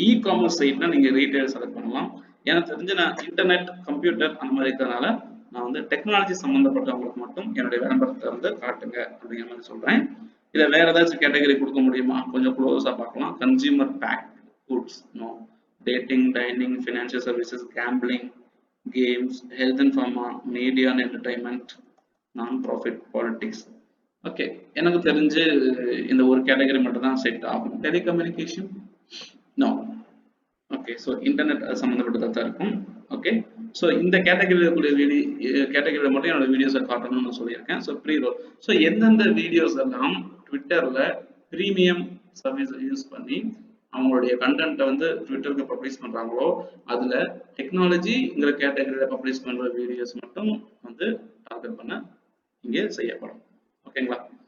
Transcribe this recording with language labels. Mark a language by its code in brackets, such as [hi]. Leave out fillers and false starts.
[ta] E commerce சைட்னா நீங்க retail select பண்ணலாம். எனக்கு தெரிஞ்சு நான் இன்டர்நெட், கம்ப்யூட்டர் அந்த மாதிரி இருக்கிறதுனால நான் வந்து டெக்னாலஜி சம்மந்தப்பட்டவங்களுக்கு மட்டும் என்னுடைய விளம்பரத்தை வந்து காட்டுங்க அப்படிங்கிற மாதிரி சொல்றேன். இதை வேற ஏதாச்சும் கேட்டகரி கொடுக்க முடியுமா? கொஞ்சம் க்ளோஸா பார்க்கலாம். Consumer back [en] goods, no. Dating, dining, financial services, gambling, games, health and pharma, media and entertainment, non-profit, politics. Okay. [ta] எனக்கு தெரிஞ்சு இந்த ஒரு கேட்டகரி மட்டும் தான் செட் ஆகும். Telecommunication no. Okay. So internet சம்மந்தப்பட்டதாக தான் இருக்கும். ஓகே. ஸோ இந்த கேட்டகரியில் இருக்கக்கூடிய கேட்டகரியில் மட்டும் என்னோட வீடியோஸை காட்டணும்னு சொல்லியிருக்கேன். So pre role. ஸோ எந்தெந்த வீடியோஸ் எல்லாம் ட்விட்டரில் ப்ரீமியம் சர்வீஸை யூஸ் பண்ணி அவங்களுடைய கண்டென்ட்டை வந்து ட்விட்டருக்கு பப்ளிஷ் பண்றாங்களோ அதுல டெக்னாலஜிங்கிற கேட்டகரியில பப்ளிஷ் பண்ற வீடியோஸ் மட்டும் வந்து டார்கெட் பண்ண இங்கே செய்யப்படும். ஓகேங்களா?